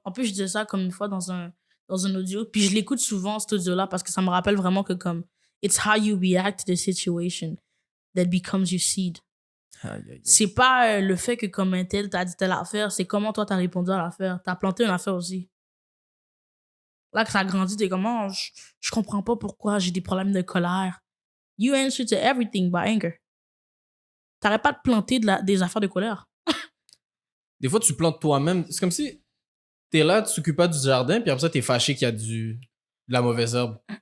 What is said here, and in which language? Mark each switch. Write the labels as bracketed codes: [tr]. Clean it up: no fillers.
[fr] En plus, je disais ça comme une fois dans un audio. Puis je l'écoute souvent, cet audio-là, parce que ça me rappelle vraiment que comme... [en] It's how you react to the situation that becomes your seed. [fr] C'est pas le fait que comme un tel t'a dit telle affaire, c'est comment toi t'as répondu à l'affaire. T'as planté une affaire aussi. Là que ça a grandi, t'es comme, oh, je comprends pas pourquoi j'ai des problèmes de colère. [en] You answer to everything by anger. [fr] T'arrêtes pas de planter des affaires de colère. Des fois, tu plantes toi-même. C'est comme si t'es là, tu t'occupes pas du jardin, puis après ça, t'es fâché qu'il y a de la mauvaise herbe.